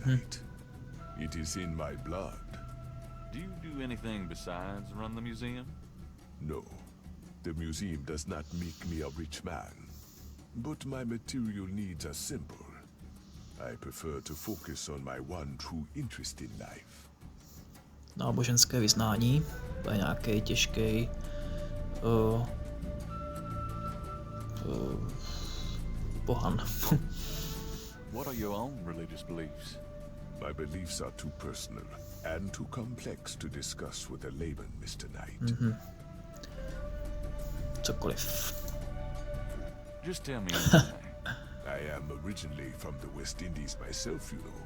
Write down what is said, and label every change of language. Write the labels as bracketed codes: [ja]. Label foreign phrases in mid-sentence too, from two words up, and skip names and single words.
[en] Knight. It is in my blood. Do you do anything besides run the museum? No, the museum does not make me a rich man, but my material needs are simple. I prefer to focus on my one true interest in life. [cs] Náboženské vyznání. To je nějaký těžký pohan. [en] What are your own religious beliefs? My beliefs are too personal and too complex to discuss with a layman, Mr. Knight. [cs] Cokoliv. [en] Just tell me anything. I am originally from the West Indies myself, you know.